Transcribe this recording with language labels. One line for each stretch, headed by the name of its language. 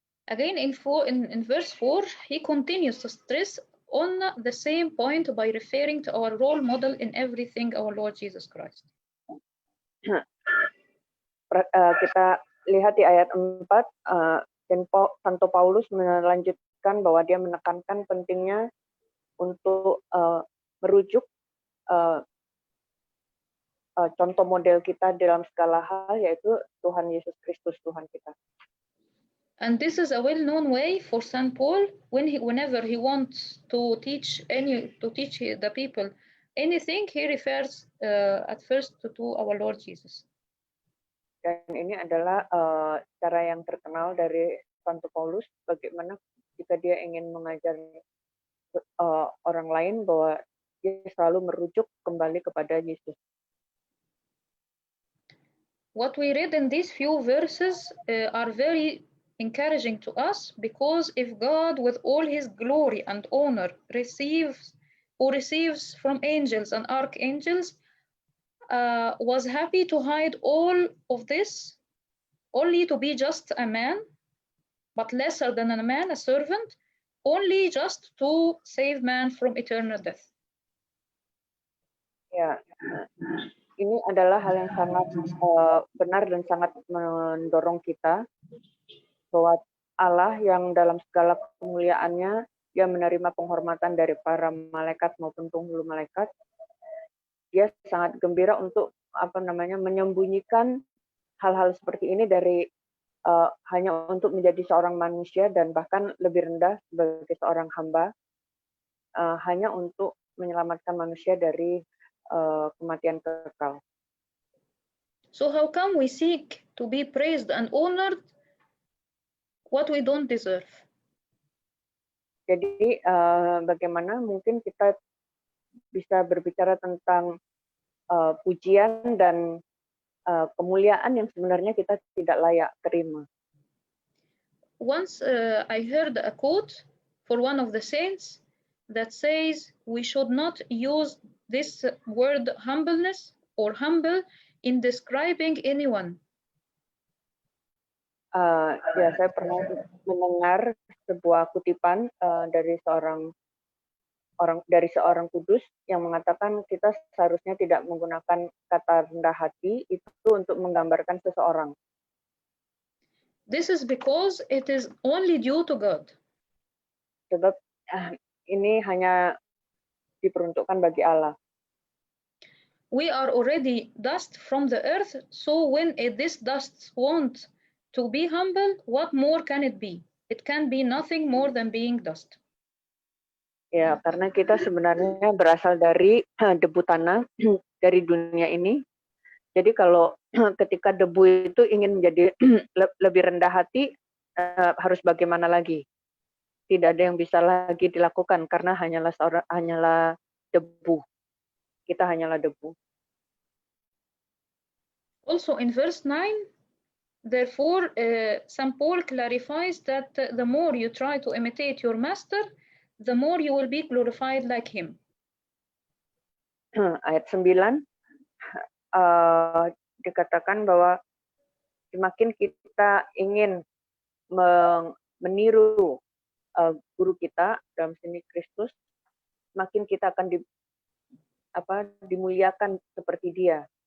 English: Again, in verse 4, he continues to stress on the same point by referring to our role model in everything, our Lord Jesus Christ.
Indonesian: Kita lihat di ayat 4, dan Santo Paulus melanjutkan bahwa dia menekankan pentingnya untuk merujuk contoh model kita dalam segala hal, yaitu Tuhan Yesus Kristus, Tuhan kita.
English: And this is a well-known way for St. Paul whenever he wants to teach the people anything, he refers at first to our Lord Jesus.
Indonesian: Dan ini adalah cara yang terkenal dari Santo Paulus, bagaimana jika dia ingin mengajar orang lain bahwa dia selalu merujuk kembali kepada Yesus.
English: What we read in these few verses are very encouraging to us, because if God with all his glory and honor receives from angels and archangels, was happy to hide all of this only to be just a man, but lesser than a man, a servant, only just to save man from eternal death.
Indonesian: Ya, ini adalah hal yang sangat benar dan sangat mendorong kita bahwa Allah yang dalam segala kemuliaannya, dia menerima penghormatan dari para malaikat maupun penghulu malaikat. Dia sangat gembira untuk menyembunyikan hal-hal seperti ini dari hanya untuk menjadi seorang manusia dan bahkan lebih rendah sebagai seorang hamba, hanya untuk menyelamatkan manusia dari kematian kekal.
English: So how come we seek to be praised and honored what we don't deserve?
Indonesian: Jadi bagaimana mungkin kita bisa berbicara tentang pujian dan kemuliaan yang sebenarnya kita tidak layak terima.
English: Once I heard a quote for one of the saints that says we should not use this word humbleness or humble in describing anyone.
Indonesian: Ya, saya pernah mendengar sebuah kutipan dari seorang kudus yang mengatakan kita seharusnya tidak menggunakan kata rendah hati itu untuk menggambarkan seseorang.
English: This is because it is only due to God.
Indonesian: Sebab ini hanya diperuntukkan bagi Allah.
English: We are already dust from the earth, so when this dust wants to be humble, what more can it be? It can be nothing more than being dust.
Indonesian: Ya, karena kita sebenarnya berasal dari debu tanah dari dunia ini. Jadi kalau ketika debu itu ingin menjadi lebih rendah hati, harus bagaimana lagi? Tidak ada yang bisa lagi dilakukan karena hanyalah debu. Kita hanyalah debu.
English: Also in verse 9, therefore, St. Paul clarifies that the more you try to imitate your master, the more you will be glorified like him.
Indonesian: Ayat 9 dikatakan bahwa semakin kita ingin meniru guru kita dalam sini Kristus, semakin kita akan dimuliakan seperti dia.